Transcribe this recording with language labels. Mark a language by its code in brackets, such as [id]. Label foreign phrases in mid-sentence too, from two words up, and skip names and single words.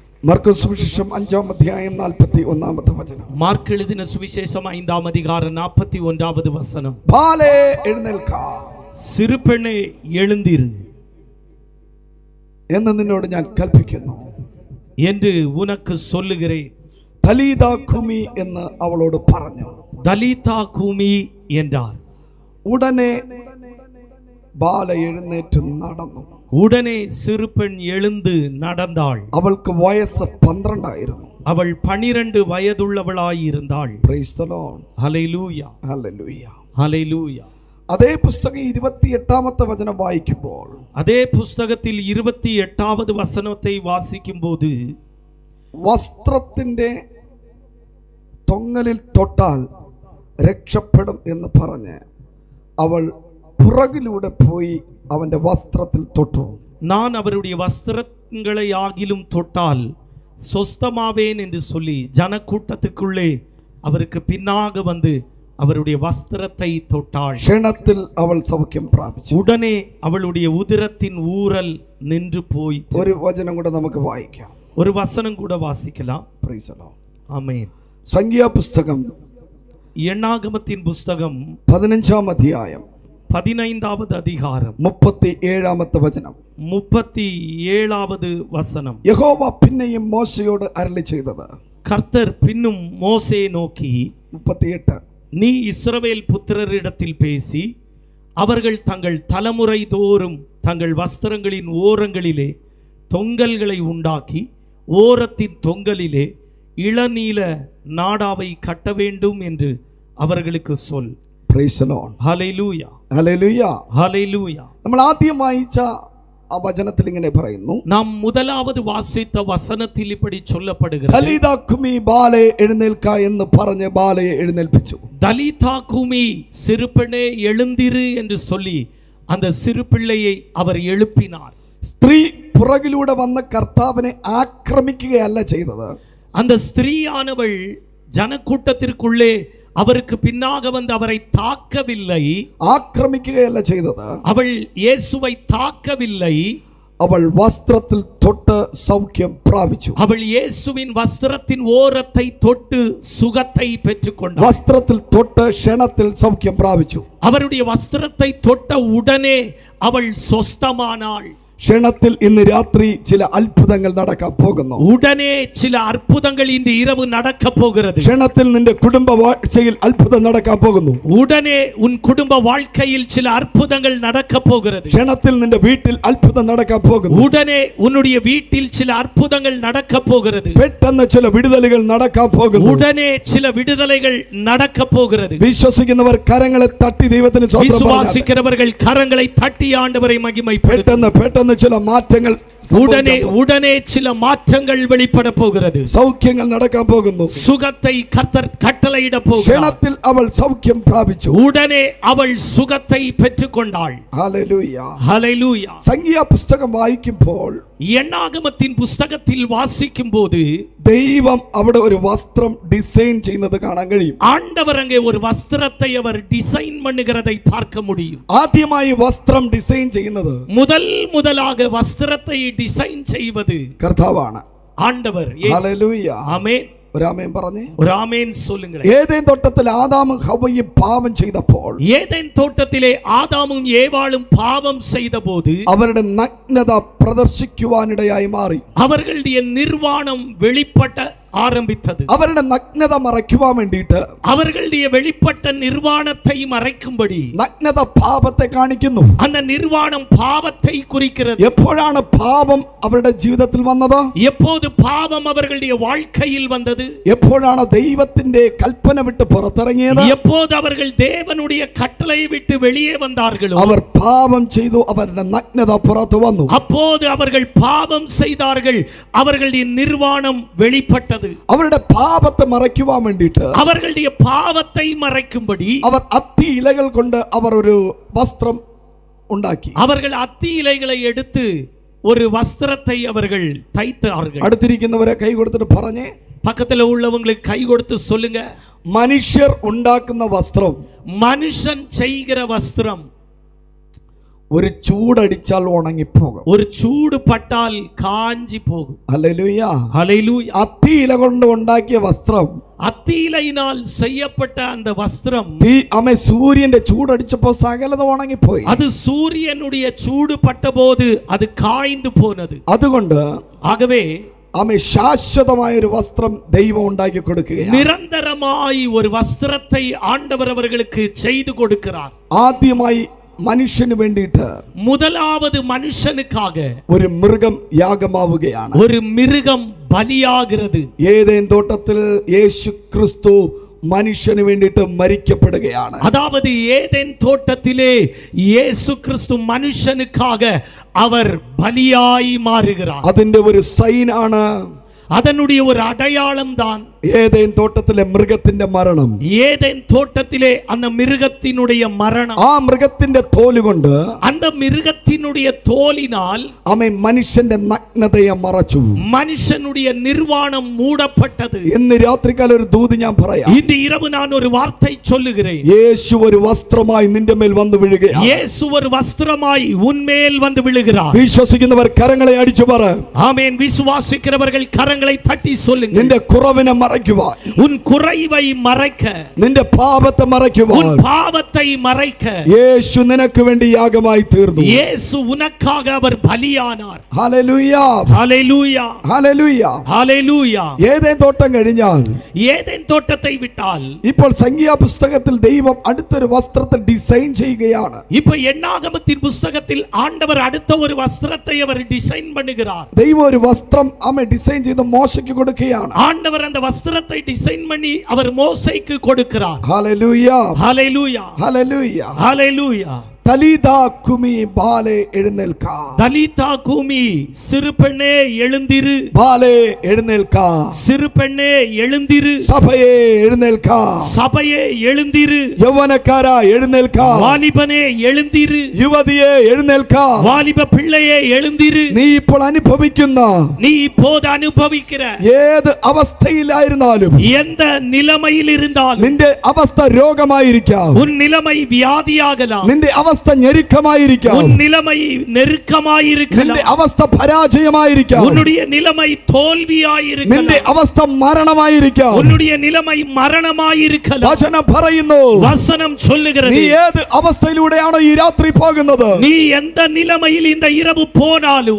[ml] മാർക്കോസ് സുവിശേഷം 5-ാം അധ്യായം 41-ാമത്തെ വചനം. [ta] மார்க் எழுதின சுவிசேஷம் 5-ஆம் அதிகாரம் 41-ஆவது வசனம். [ml] ബാലേ എഴുന്നേൽക്ക, [ta] சிறுபெண்ணே எழுந்திரு [ml] എന്ന് നിന്നോട് ഞാൻ കൽപ്പിക്കുന്നു [ta] என்று உனக்கு சொல்லுகிறேன். [arc] തലീതാ കുമി [ml] എന്ന് അവളോട് പറഞ്ഞു. [arc] தலிதா குமி [ta] என்றார். [ml] ഉടനെ ബാല എഴുന്നേറ്റ് നടന്നു. [ta] உடனே சிறுபெண் எழுந்து நடந்தாள். [ml] അവൾക്ക് വയസ്സ് 12 ആയിരുന്നു. [ta] அவள் 12 வயதுள்ளவளாய் இருந்தாள். [en] പ്രൈസ് ദി ലോർഡ്. [ml] ഹല്ലേലൂയ, ഹല്ലേലൂയ, ഹല്ലേലൂയ. അതേ പുസ്തകം 28-ാമത്തെ വചനം വായിക്കുമ്പോൾ, [ta] அதே புஸ்தகத்தில் 28-வது வசனத்தை வாசிக்கும்போது, [ml] വസ്ത്രത്തിന്റെ തൊങ്ങലിൽ തൊട്ടാൽ രക്ഷപ്പെടും എന്ന് പറഞ്ഞ് അവൾ പുറകിലൂടെ പോയി അവന്റെ വസ്ത്രത്തിൽ തൊട്ടു. [ta] நான் அவருடைய வஸ்திரங்களை ஆகிலும் தொட்டால் சொஸ்தமாவேன் என்று சொல்லி ஜனக்கூட்டத்துக்குள்ளே அவருக்கு பின்னாக வந்து அவருடைய வஸ்திரத்தை தொட்டாள். [ml] ക്ഷണത്തിൽ അവൾ സൗഖ്യം പ്രാപിച്ചു. [ta] உடனே அவளுடைய உதிரத்தின் ஊரல் நின்று போய். [ml] ഒരു വചനം കൂടെ നമുക്ക് വായിക്കാം. [ta] ஒரு வசனம் கூட வாசிக்கலாம். [en] പ്രൈസ് ദി ലോർഡ്. [ta] ஆமென். [ml] സംഖ്യാപുസ്തകം [ta] எண்ணாகமத்தின் புஸ்தகம் [ml] 15-ാം അധ്യായം [ta] 15-வது அதிகாரம் [ml] 37-ാമത്തെ വചനം. [ta] 37-வது வசனம். [ml] യഹോവ പിന്നെയും മോശയോട് അരുളി ചെയ്തത്, [ta] கர்த்தர் பின்னும் மோசே நோக்கி 38, நீ இஸ்ரவேல் புத்திரரிடத்தில் பேசி அவர்கள் தங்கள் தலைமுறை தோறும் தங்கள் வஸ்திரங்களின் ஓரங்களிலே தொங்கல்களை உண்டாக்கி ஓரத்தின் தொங்கலிலே இளநீல நாடாவை கட்ட வேண்டும் என்று அவர்களுக்கு சொல். [en] പ്രൈസ് ദി ലോർഡ്. [ml] ഹല്ലേലൂയ, ഹല്ലേലൂയ, ഹല്ലേലൂയ. നമ്മൾ ആദ്യം വായിച്ച ആ വചനത്തിൽ ഇങ്ങനെ പറയുന്നു, [ta] നാം முதலாவது வாசித்த வசனத்தில் இப்படி சொல்லப்படுகிறது, [arc] തലീതാ കുമി [ml] ബാലേ എഴുന്നേൽക്ക എന്ന് പറഞ്ഞ് ബാലയെ എഴുന്നേൽപ്പിച്ചു. [arc] தலிதா குமி [ta] சிறுபெண்ணே எழுந்திரு என்று சொல்லி அந்த சிறு பிள்ளையை அவர் எழுப்பினார். [ml] സ്ത്രീ പുറകിലൂടെ വന്ന കർത്താവിനെ ആക്രമിക്കുകയല്ല ചെയ്തത്. [ta] அந்த ஸ்திரீயானவள் ஜனக்கூட்டத்திற்குள்ளே அவருக்கு பின்னாக வந்து அவரை தாக்கவில்லை. [ml] ആക്രമിക്കുകയല്ല ചെയ്തത്. [ta] அவள் இயேசுவை தாக்கவில்லை. [ml] അവൾ വസ്ത്രത്തിൽ തൊട്ട് സൗഖ്യം പ്രാപിച്ചു. [ta] அவள் இயேசுவின் வஸ்திரத்தின் ஓரத்தை தொட்டு சுகத்தை பெற்றுக்கொண்டாள். [ml] വസ്ത്രത്തിൽ തൊട്ട് ക്ഷണത്തിൽ സൗഖ്യം പ്രാപിച്ചു. [ta] அவருடைய வஸ்திரத்தை தொட்ட உடனே அவள் சொஸ்தமானாள். [ml] ക്ഷണത്തിൽ ഇന്ന് രാത്രി ചില അത്ഭുതങ്ങൾ നടക്കാൻ പോകുന്നു. [ta] உடனே சில அற்புதங்கள் இன்று இரவு நடக்க போகிறது. [ml] ക്ഷണത്തിൽ നിന്റെ കുടുംബ വാഴ്ചയിൽ അത്ഭുതം നടക്കാൻ പോകുന്നു. [ta] உடனே உன் குடும்ப வாழ்க்கையில் சில அற்புதங்கள் நடக்க போகிறது. [ml] ക്ഷണത്തിൽ നിന്റെ വീട്ടിൽ അത്ഭുതം നടക്കാൻ പോകുന്നു. [ta] உடனே உன்னுடைய வீட்டில் சில அற்புதங்கள் நடக்க போகிறது. [ml] പെട്ടെന്ന് ചില വിടുതലുകൾ നടക്കാൻ പോകുന്നു. [ta] உடனே சில விடுதலைகள் நடக்க போகிறது. [ml] വിശ്വസിക്കുന്നവർ കരങ്ങളെ തട്ടി ദൈവത്തിന് സ്തോത്രം പറഞ്ഞാട്ടെ. [ta] விசுவாசிக்கிறவர்கள் கரங்களை தட்டி ஆண்டவரை மகிமைப்படுத்துங்கள். [ml] പെട്ടെന്ന് ചില മാറ്റങ്ങൾ, [ta] உடனே சில மாற்றங்கள் வெளிப்பட போகிறது. [ml] സൗഖ്യങ്ങൾ നടക്കാൻ പോകുന്നു. [ta] சுகத்தை கர்த்தர் கட்டளையிட போகிறார். [ml] ക്ഷണത്തിൽ അവൾ സൗഖ്യം പ്രാപിച്ചു. [ta] உடனே அவள் சுகத்தை பெற்றுக்கொண்டாள். [ml] ഹല്ലേലൂയ, [ta] ஹல்லேலூயா. [ml] സംഖ്യാ പുസ്തകം വായിക്കുമ്പോൾ, [ta] எண்ணாகமத்தின் புஸ்தகத்தில் வாசிக்கும் போது [ml] ദൈവം അവിടെ ഒരു വസ്ത്രം ഡിസൈൻ ചെയ്യുന്നത് കാണാൻ കഴിയും. [ta] ஆண்டவர் அங்கே ஒரு வஸ்திரத்தை அவர் டிசைன் பண்ணுகிறதை பார்க்க முடியும். [ml] ആദ്യമായി വസ്ത്രം ഡിസൈൻ ചെയ്യുന്നത് [ta] முதலாக வஸ்திரத்தை டிசைன் செய்வது [ml] കർത്താവാണ്, [ta] ஆண்டவர். [ml] ഹല്ലേലൂയ, [ta] ஆமென். [ml] ഒരു ആമേൻ പറഞ്ഞേ. [ta] ஒரு ஆமென் சொல்லுங்க. [ml] ഏദെൻ തോട്ടത്തിൽ ആദാമും ഹവ്വയും പാപം ചെയ്തപ്പോൾ, [ta] ஏதேன் தோட்டத்திலே ஆதாமும் ஏவாளும் பாவம் செய்தபோது [ml] അവരുടെ നഗ്നത പ്രദർശിക്കുവാനിടയായി മാറി. [ta] அவர்களுடைய நிர்வாணம் வெளிப்பட்ட ஆரம்பித்தது. [ml] അവരുടെ നഗ്നത മറയ്ക്കുവാൻ വേണ്ടിയിട്ട് [ta] அவர்களுடைய வெளிப்பட்ட நிர்வாணத்தை மறைக்கும்படி [ml] നഗ്നത പാപത്തെ കാണിക്കുന്നു. [ta] அந்த நிர்வாணம் பாவத்தை குறிக்கிறது. [ml] എപ്പോഴാണ് പാപം അവരുടെ ജീവിതത്തിൽ വന്നത്? [ta] எப்போது பாவம் அவர்களுடைய வாழ்க்கையில் வந்தது? [ml] എപ്പോഴാണ് ദൈവത്തിന്റെ കൽപ്പന വിട്ട് പുറത്തിറങ്ങിയത്? [ta] எப்போது அவர்கள் தேவனுடைய கட்டளையை விட்டு வெளியே வந்தார்களோ [ml] അവർ പാപം ചെയ്തു, അവരുടെ നഗ്നത പുറത്തു വന്നു. [ta] அப்போது அவர்கள் பாவம் செய்தார்கள். அவர்களுடைய நிர்வாணம் வெளிப்பட்டது. [ml] അവരുടെ പാപത്തെ മറയ്ക്കുവാൻ വേണ്ടിയിട്ട് [ta] அவர்களுடைய பாவத்தை மறைக்கும்படி [ml] അവർ അത്തി ഇലകൾ കൊണ്ട് അവർ ഒരു വസ്ത്രം ഉണ്ടാക്കി. [ta] அவர்கள் அத்தி இலைகளை எடுத்து ஒரு வஸ்திரத்தை அவர்கள் தைத்தார்கள். [ml] അടുത്തിരിക്കുന്നവരെ കൈ കൊടുത്തിട്ട് പറഞ്ഞേ, [ta] பக்கத்துல உள்ளவங்களுக்கு கை கொடுத்து சொல்லுங்க, [ml] മനുഷ്യർ ഉണ്ടാക്കുന്ന വസ്ത്രം [ta] மனுஷன் செய்கிற வஸ்திரம் [ml] ഒരു ചൂടടിച്ചാൽ ഉണങ്ങിപ്പോകും. [ta] ஒரு சூடு பட்டால் காஞ்சி போகும். [ml] ഹല്ലേലൂയ. [ta] ஹல்லேலூயா. [ml] അത്തി ഇല കൊണ്ട് ഉണ്ടാക്കിയ വസ്ത്രം, [ta] அத்தி இலையினால் செய்யப்பட்ட அந்த வஸ்திரம், [ml] സൂര്യന്റെ ചൂടടിച്ചപ്പോ സകലത ഉണങ്ങിപ്പോയി. [ta] அது சூரியனுடைய சூடு பட்டபோது அது காய்ந்து போனது. [ml] അതുകൊണ്ട് [ta] ஆகவே [ml] ശാശ്വതമായ ഒരു വസ്ത്രം ദൈവം ഉണ്ടാക്കി കൊടുക്കുകയാണ്. [ta] நிரந்தரமாய் ஒரு வஸ்திரத்தை ஆண்டவர் அவர்களுக்கு செய்து கொடுக்கிறார். [ml] ആദ്യമായി മനുഷ്യന് വേണ്ടിയിട്ട് [ta] முதலாவது மனுஷனுக்காக [ml] ഒരു മൃഗം യാഗമാവുകയാണ്. [ta] ஒரு மிருகம் பலியாகிறது. [ml] ഏദേൻ തോട്ടത്തിൽ യേശു ക്രിസ്തു മനുഷ്യന് വേണ്ടിയിട്ട് മരിക്കപ്പെടുകയാണ്. [ta] அதாவது ஏதேன் தோட்டத்திலே இயேசு கிறிஸ்து மனுஷனுக்காக அவர் பலியாய் மாறுகிறார். [ml] അതിന്റെ ഒരു സൈനാണ്, [ta] அதனுடைய ஒரு அடையாளம் தான் [ml] ഏദേൻ തോട്ടത്തിലെ മൃഗത്തിന്റെ മരണം. [ta] ஏதேன் தோட்டத்திலே அந்த மிருகத்தினுடைய மரணம். [ml] ആ മൃഗത്തിന്റെ തോലുകൊണ്ട്, [ta] அந்த மிருகத்தினுடைய தோலினால் [ml] മനുഷ്യന്റെ നഗ്നതയെ മറച്ചു. [ta] மனுஷனுடைய நிர்வாணம் மூடப்பட்டது. [ml] ഇന്ന് രാത്രികാല ഒരു ദൂത് ഞാൻ പറയാം. [ta] இன்று இரவு நான் ஒரு வார்த்தை சொல்லுகிறேன். [ml] യേശു ഒരു വസ്ത്രമായി നിന്റെ മേൽ വന്നു വീഴുകയാണ്. [ta] இயேசு ஒரு வஸ்திரமாய் உன்மேல் வந்து விழுகிறார். [ml] വിശ്വസിക്കുന്നവർ കരങ്ങളെ അടിച്ചു പറ. [ta] ஆமென். விசுவாசிக்கிறவர்கள் கரங்களை தட்டி சொல்லுங்க. [ml] നിന്റെ കുറവിനെ மறைக்குவார், [ta] உன் குறைவை மறைக்க, [ml] നിന്റെ പാപത്തെ മറയ്ക്കുവാൻ [ta] உன் பாவத்தை மறைக்க [ml] യേശു നിനക്ക് വേണ്ടി യാഗമായി തീർന്നു. [ta] இயேசு உனக்காக அவர் பலியானார். [ml] ഹല്ലേലൂയ, [ta] ஹல்லேலூயா, [ml] ഹല്ലേലൂയ. [ta] ஹல்லேலூயா. [ml] ഏദേൻ തോട്ടം കഴിഞ്ഞാൽ, [ta] ஏதேன் தோட்டத்தை விட்டால் [ml] ഇപ്പോൾ സംഖ്യാപുസ്തകത്തിൽ ദൈവം അടുത്തൊരു വസ്ത്രത്തെ ഡിസൈൻ ചെയ്യുകയാണ്. [ta] இப்ப எண்ணாகமத்தின் புத்தகத்தில் ஆண்டவர் அடுத்த ஒரு வஸ்திரத்தை அவர் டிசைன் பண்ணுகிறார். [ml] ദൈവം ഒരു വസ്ത്രം ഡിസൈൻ ചെയ്ത് മോശയ്ക്ക് കൊടുക്കുകയാണ്. [ta] ஆண்டவர் அந்த வஸ்திரத்தை டிசைன் பண்ணி அவர் மோசேக்கு கொடுக்கிறார். [ml] ഹല്ലേലൂയ, [ta] ஹல்லேலூயா, [ml] ഹല്ലേലൂയ. [ta] ஹல்லேலூயா. [arc] തലീതാ കുമി [ml] ബാലേ എഴുന്നേൽക്ക. [arc] தலிதா கூமி, [ta] சிறு பெண்ணே எழுந்திரு. [ml] ബാലേ എഴുന്നേൽക്ക. [ta] சிறு பெண்ணே எழுந்திரு. [ml] സഭയെ എഴുന്നേൽക്ക. [ta] சபையே எழுந்திரு. [ml] യൗവനക്കാരാ എഴുന്നേൽക്ക. [ta] வாலிபனே எழுந்திரு. [ml] യുവതിയെ എഴുന്നേൽക്ക. [ta] வாலிப பிள்ளையே எழுந்திரு. [ml] നീ ഇപ്പോൾ അനുഭവിക്കുന്ന [ta] நீ இப்போது அனுபவிக்கிற [ml] ഏത് അവസ്ഥയിലായിരുന്നാലും, [ta] எந்த நிலைமையில் இருந்தாலும், [ml] നിന്റെ അവസ്ഥ രോഗമായിരിക്കാം, [ta] உன் நிலைமை வியாதியாகலாம், [ml] നിന്റെ അവസ്ഥ ഞെരുക്കമായിരിക്കാം, [ta] உன் நிலைமை நெருக்கமாயிருக்கலாம், [ml] നിന്റെ അവസ്ഥ പരാജയമായിരിക്കാം, [ta] உன்னுடைய நிலைமை [ml] നിന്റെ [ta] தோல்வியாயிருக்கலாம், [ml] അവസ്ഥ മരണമായിരിക്കാം. [ta] உன்னுடைய நிலைமை மரணமாயிருக்கலாம். [ml] വചനം പറയുന്നു, [ta] வசனம் [ml] നീ [ta] சொல்லுகிறது, [ml] ഏത് അവസ്ഥയിലൂടെയാണോ ഈ രാത്രി പോകുന്നത്, [ta] நீ எந்த நிலைமையில் இந்த இரவு போனாலும்